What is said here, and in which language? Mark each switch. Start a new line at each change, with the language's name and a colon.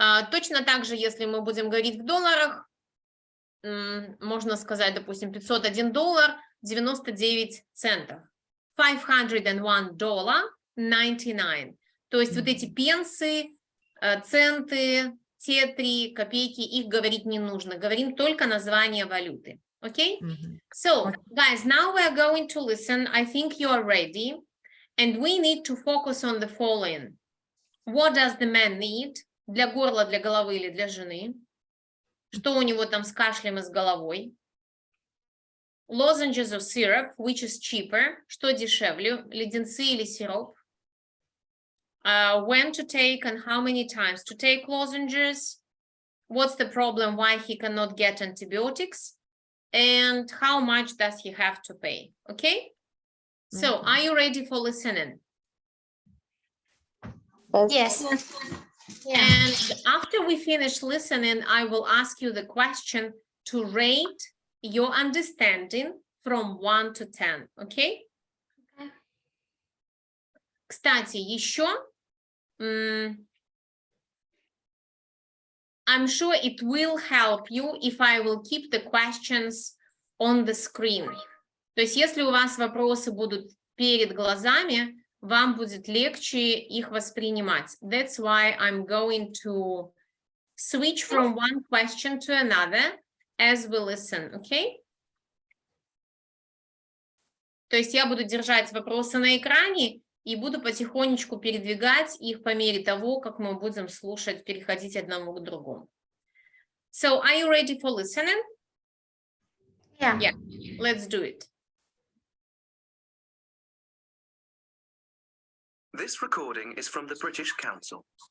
Russian: Точно так же, если мы будем говорить в долларах, можно сказать, допустим, $501, 99 центов.
English: $501.99.
Russian: То есть вот эти пенсы, центы, тетри, копейки, их говорить не нужно. Говорим только название валюты.
English: Okay? So, guys, now we are going to listen. I think you are ready. And we need to focus on the following. What does the man need?
Russian: Для горла, для головы или для жены? Что у него там с кашлем и с головой?
English: Lozenges or syrup, which is cheaper?
Russian: Что дешевле, леденцы или сироп?
English: When to take and how many times to take lozenges? What's the problem, why he cannot get antibiotics? And how much does he have to pay? Okay? So, are you ready for listening? Yes. And after we finish listening, I will ask you the question to rate your understanding from 1 to 10. Okay?
Russian: Кстати, еще,
English: I'm sure it will help you if I will keep the questions on the screen.
Russian: То есть, если у вас вопросы будут перед глазами, вам будет легче их воспринимать.
English: That's why I'm going to switch from one question to another as we listen, okay?
Russian: То есть я буду держать вопросы на экране и буду потихонечку передвигать их по мере того, как мы будем слушать, переходить одному к другому.
English: So, are you ready for listening? Yeah. Yeah, let's do it. This recording is from the British Council.